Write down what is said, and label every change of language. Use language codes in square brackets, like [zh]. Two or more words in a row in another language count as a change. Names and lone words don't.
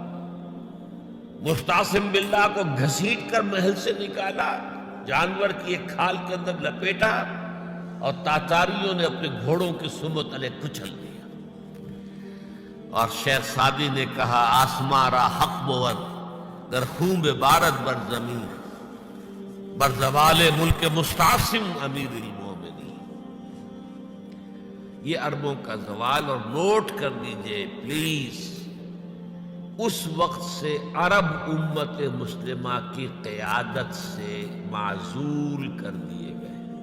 [ur] مستعصم باللہ کو گھسیٹ کر محل سے نکالا، جانور کی ایک کھال کے اندر لپیٹا اور تاتاریوں نے اپنے گھوڑوں کی سم تلے کچل دیا. اور شیخ سعدی نے کہا [fa] آسماں را حق بود در خون بارد بر زمین بر زوال ملک مستعصم امیر المومنین. [ur] یہ عربوں کا زوال. اور نوٹ کر دیجئے پلیز، اس وقت سے عرب امت مسلمہ کی قیادت سے معزول کر دیے گئے.